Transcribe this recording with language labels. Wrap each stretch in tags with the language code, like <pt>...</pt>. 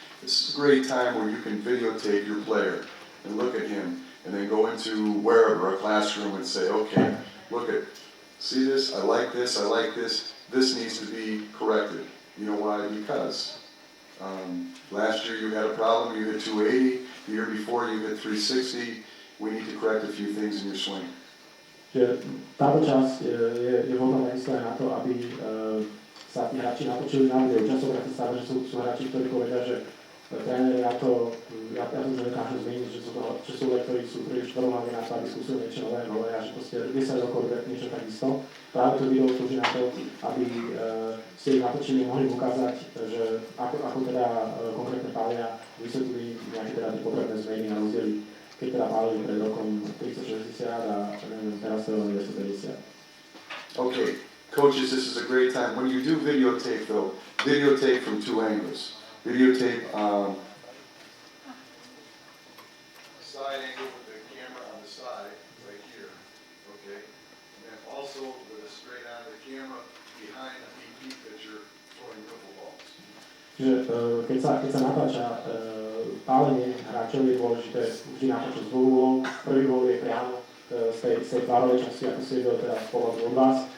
<en>This is a great time where you can videotape your player and look at him and then go into wherever, a classroom, and say, okay, see this, I like this, this needs to be corrected. You know why? Because last year you had a problem, you hit 280, the year before you hit 360, we need to correct a few things in your swing.</en> <sk>Čiže táto časť je vhodná takisto aj na to, aby sa tí hráči natočili na videu. Častokrát sa stáva, že sú hráči, ktorí povedia, že tréner, ja to nedokážem zmeniť, že sú lektori, sú príliš tvrdohlavní na to, aby skúsili niečo nové a že proste 10 rokov robia niečo takisto. Práve to video slúži na to, aby ste ich natočili, mohli ukázať, že ako teda konkrétne pália vysvetlili nejaké teda tie potrebné zmeny a rozdiely, keď teda pálili pred rokom 360 a teraz to je 250.</sk> <en>Okay, coaches, this is a great time. When you do videotape though, videotape from 2 angles. videotape side angle with the camera on the side, right here, okay? And then also with a straight on the camera behind the BP picture throwing wiffle balls.</en> <sk>Čiže keď sa natáča pálenie hráčov, je dôležité vždy natáčať z dvoch uhlov. Prvý uhol je priamo z tej tvárovej časti, ako si videl teda z pohľadu od vás.</sk>